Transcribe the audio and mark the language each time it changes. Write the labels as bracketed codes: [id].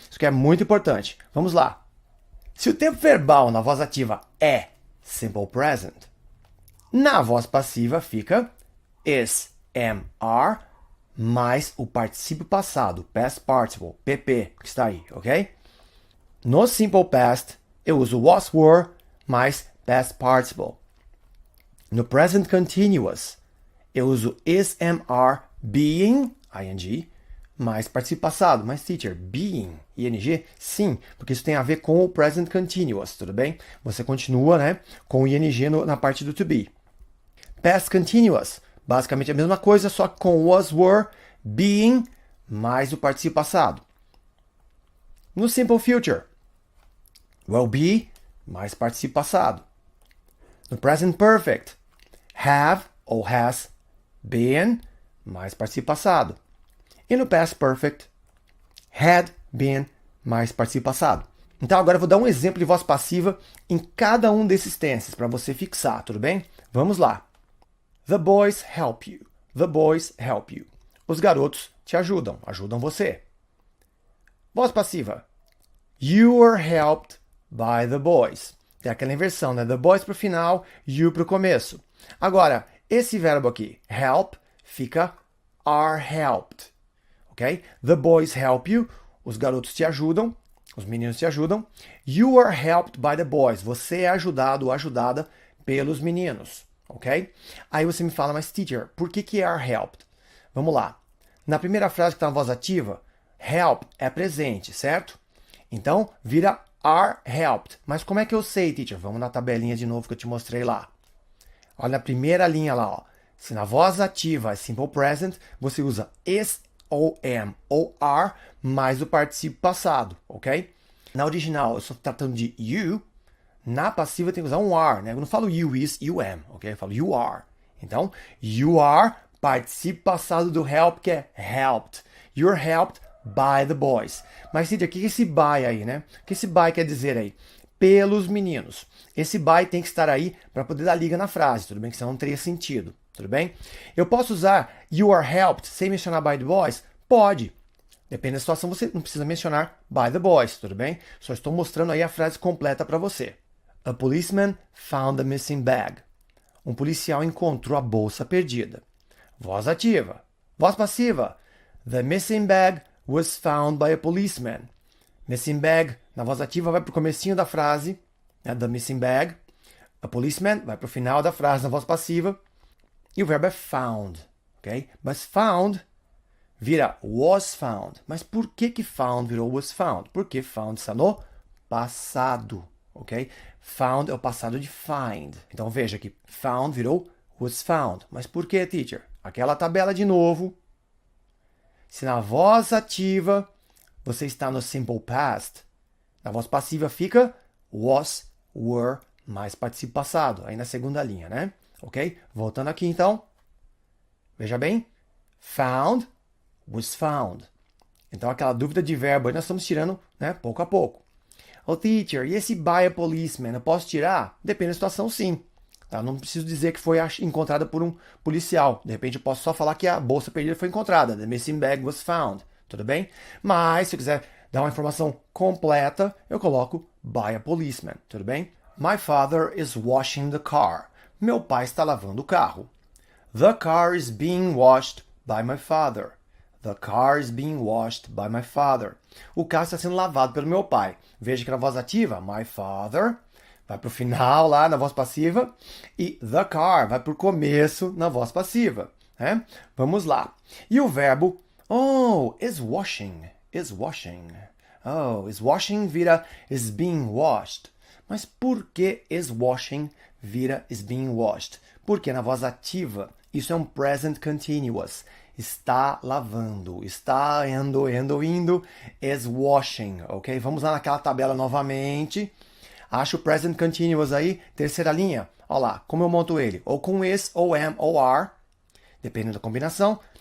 [pt] Isso que é muito importante. Vamos lá. Se o tempo verbal na voz ativa é simple present, na voz passiva fica is, am, are, mais o particípio passado, past participle, pp, que está aí, ok? No simple past, eu uso was, were, mais past participle. No present continuous, eu uso is, am, are, being, ing, mais particípio passado. Mas, teacher, being, ing? Sim, porque isso tem a ver com o present continuous, tudo bem? Você continua, né, com o ing na parte do to be. Past continuous, basicamente a mesma coisa, só que com was, were, being, mais o particípio passado. No simple future, will be, mais particípio passado. No present perfect, have ou has been, mais particípio passado. E no past perfect, had been, mais particípio passado. Então agora eu vou dar um exemplo de voz passiva em cada um desses tenses para você fixar, tudo bem? Vamos lá. [en] The boys help you. The boys help you. [pt] Os garotos te ajudam, ajudam você. Voz passiva. [en] You were helped by the boys. [pt] Tem aquela inversão, né? The boys para o final, you para o começo. Agora, esse verbo aqui, help, fica [en] are helped. [pt] Ok? [en] The boys help you. [pt] Os garotos te ajudam. Os meninos te ajudam. [en] You are helped by the boys. [pt] Você é ajudado ou ajudada pelos meninos. Ok? Aí você me fala, mas teacher, por que [en] are helped? [pt] Vamos lá. Na primeira frase que está na voz ativa, help é presente, certo? Então, vira [en] are helped. [pt] Mas como é que eu sei, teacher? Vamos na tabelinha de novo que eu te mostrei lá. Olha na primeira linha lá, ó. Se na voz ativa é simple present, você usa is ou am ou are mais o particípio passado, ok? Na original, eu estou tratando de you. Na passiva tem que usar um are, né? Eu não falo [en] you is, you am, [pt] ok? Eu falo [en] you are. [pt] Então, you are, particípio passado do help, que é helped. [en] You're helped by the boys. [pt] Mas, Cíntia, o que é esse by aí, né? O que esse by quer dizer aí? Pelos meninos. Esse by tem que estar aí para poder dar liga na frase, tudo bem? Que senão não teria sentido, tudo bem? Eu posso usar [en] you are helped [pt] sem mencionar [en] by the boys? [pt] Pode. Depende da situação, você não precisa mencionar [en] by the boys, [pt] tudo bem? Só estou mostrando aí a frase completa para você. [en] A policeman found the missing bag. [pt] Um policial encontrou a bolsa perdida. Voz ativa. Voz passiva. [en] The missing bag was found by a policeman. [pt] Missing bag, na voz ativa, vai para o comecinho da frase. Né, [en] the missing bag. A policeman [pt] vai para o final da frase na voz passiva. E o verbo é found. Okay? Mas found vira [en] was found. [pt] Mas por que found virou was found? Porque found está no passado. Ok? Found é o passado de find. Então veja que found virou was found. Mas por que, teacher? Aquela tabela de novo. Se na voz ativa você está no simple past, na voz passiva fica was, were, mais particípio passado. Aí na segunda linha, né? Ok? Voltando aqui então. Veja bem. [en] Found, was found. [pt] Então aquela dúvida de verbo aí nós estamos tirando, né, pouco a pouco. Oh, teacher, e esse [en] by a policeman, [pt] eu posso tirar? Depende da situação, sim. Tá? Não preciso dizer que foi encontrada por um policial. De repente eu posso só falar que a bolsa perdida foi encontrada. [en] The missing bag was found. [pt] Tudo bem? Mas se eu quiser dar uma informação completa, eu coloco [en] by a policeman. [pt] Tudo bem? [en] My father is washing the car. [pt] Meu pai está lavando o carro. [en] The car is being washed by my father. The car is being washed by my father. [pt] O carro está sendo lavado pelo meu pai. Veja que na voz ativa, [en] my father, [pt] vai para o final lá na voz passiva. E [en] the car [pt] vai para o começo na voz passiva. Né? Vamos lá. E o verbo, oh, [en] is washing. Is washing. [pt] Oh, [en] is washing vira is being washed. [pt] Mas por que is washing vira is being washed? Porque na voz ativa, isso é um present continuous. Está lavando, está indo, [en] is washing, [pt] ok? Vamos lá naquela tabela novamente. Acha o present continuous aí, terceira linha. Olha lá, como eu monto ele? Ou com is, ou am, ou are, dependendo da combinação.